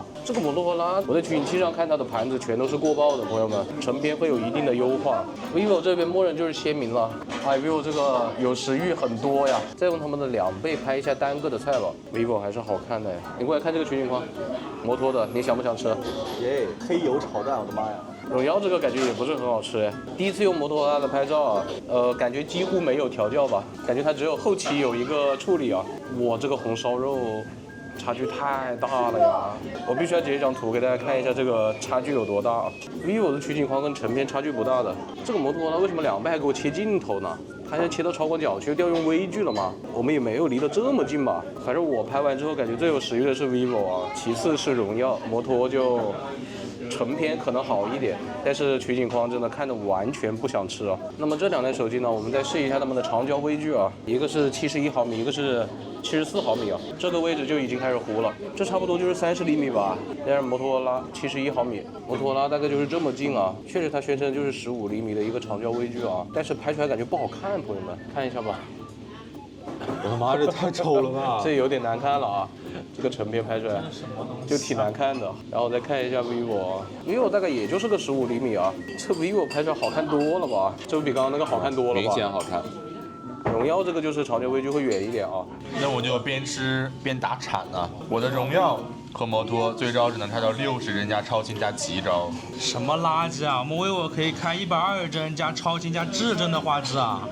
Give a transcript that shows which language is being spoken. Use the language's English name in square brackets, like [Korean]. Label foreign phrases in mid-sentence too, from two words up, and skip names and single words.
[Chinese] 這個摩托羅拉，我在取景器上看它的盤子全都是過曝的，朋友們，成片會有一定的優化。vivo 這邊默認就是鮮明了，哎 vivo 這個有食欲很多呀。再用他們的2倍拍一下單個的菜吧 ，vivo 還是好看的。你過來看這個取景框，摩托的，你想不想吃？耶，黑油炒蛋，我的媽呀！榮耀這個感覺也不是很好吃哎，第一次用摩托羅拉的拍照啊，感覺幾乎沒有調教吧，感覺它只有後期有一個處理啊。哇，這個紅燒肉差距太大了呀！我必須要截一張圖給大家看一下這個差距有多大。vivo 的取景框跟成片差距不大的，這個摩托羅拉為什麼2倍還給我切鏡頭呢？它現在切到超廣角，其實調用微距了嘛，我們也沒有離得這麼近吧。反正我拍完之後感覺最有食慾的是 vivo 啊，其次是榮耀，摩托就成片可能好一點，但是取景框真的看得完全不想吃啊。那麼這2台手機呢，我們再試一下它們的長焦微距啊，一個是71毫米，一個是74毫米啊，這個位置就已經開始糊了，這差不多就是30厘米吧。但是摩托羅拉71毫米，摩托羅拉大概就是這麼近啊，確實它宣稱就是15厘米的一個長焦微距啊，但是拍出來感覺不好看，朋友們看一下吧。我的媽，這太醜了吧！这有點難看了啊，這個成片拍出來就挺難看的。然後再看一下 vivo 大概也就是個15厘米啊，這 vivo 拍出來好看多了吧？這不比剛剛那個好看多了吧？明顯好看。榮耀這個就是長焦微距會遠一點啊。那我就邊吃邊打鏟啊！我的榮耀和摩托最高只能開到60幀加超清加極招。什麼垃圾啊！我們vivo可以開120幀加超清加至臻的畫質啊！